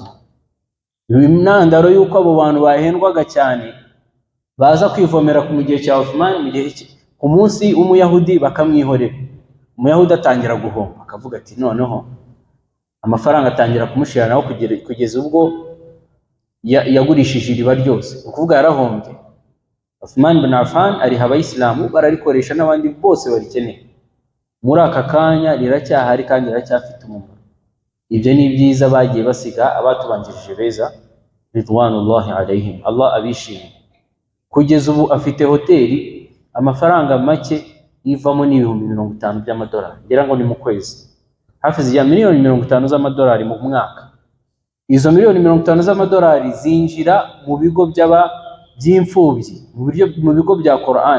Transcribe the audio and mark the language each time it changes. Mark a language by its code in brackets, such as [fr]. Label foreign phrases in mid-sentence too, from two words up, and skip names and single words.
[rw] Intandaro y'uko abo bantu bahendwaga cyane baza kwivomera mu gihe cya Uthman, mu gihe ku munsi umuyahudi bakamwihorera, umuyahudi atangira guhomba akavuga ati noneho amafaranga atangira kumushiranaho kugeza ubwo yagurishije iriba ryose, ukuvuga yarahombye. Uthman bin Affan ariha abayisilamu bararikoresha n'abandi bose barikeneye, muri aka kanya riracyahari kandi riracyafite umumaro. Ibyo ni byiza bagiye basiga abatubanjirije beza [ar] رضوان الله عليهم, [rw] Allah abishimye. Kugeza ubu afite hoteli amafaranga make yivamo n'ibihumbi 50 by'amadolari, ngira ngo ni mu kwezi, hafi zijya miliyoni 50 z'amadolari mu mwaka. Izo miliyoni 50 z'amadolari zinjira mu bigo by'imfubyi, mu bigo bya Quran.